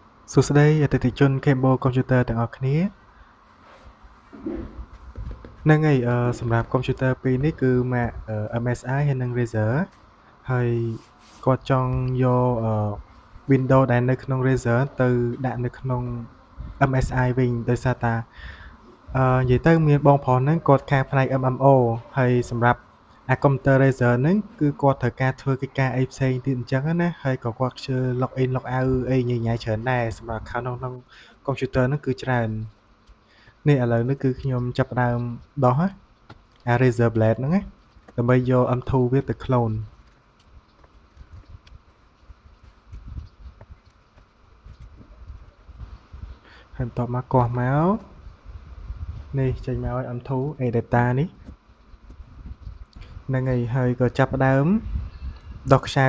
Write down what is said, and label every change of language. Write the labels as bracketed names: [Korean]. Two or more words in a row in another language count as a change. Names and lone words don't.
[Khmer] សួស្តីអតិថិជន Cable Computer ទាំងអស់គ្នាហ្នឹងហើយសម្រាប់ Computer ពីរនេះគឺ Mac MSI ហើយនិង Razer ហើយគាត់ចង់យកWindows ដែលនៅក្នុង Razer ទៅដាក់នៅក្នុង MSI វិញដោយសារតានិយាយទៅមានបងប្រុសហ្នឹងគាត់ខាងផ្នែក MMO ហើយសម្រាប់អា Computer Razer ហ្នឹងគឺគាត់ត្រូវការធ្វើកិច្ចការអីផ្សេងទៀតអញ្ចឹងណាហើយក៏គាត់ខ្ជិល [English] log in log out [Khmer] អីញ៉ៃញ៉ៃច្រើនដែរសម្រាប់ account ក្នុង Computer ហ្នឹងគឺច្រើននេះឥឡូវនេះគឺខ្ញុំចាប់ផ្ដើមដោះអា Razer Blade ហ្នឹងណាដើម្បីយក M2 វាទៅ clone ហើយបន្ទាប់មកកោះមកនេះចេញមកឲ្យ M2 A data នេះហ្នឹងហើយក៏ចាប់ផ្ដើមដោះខ្សៅ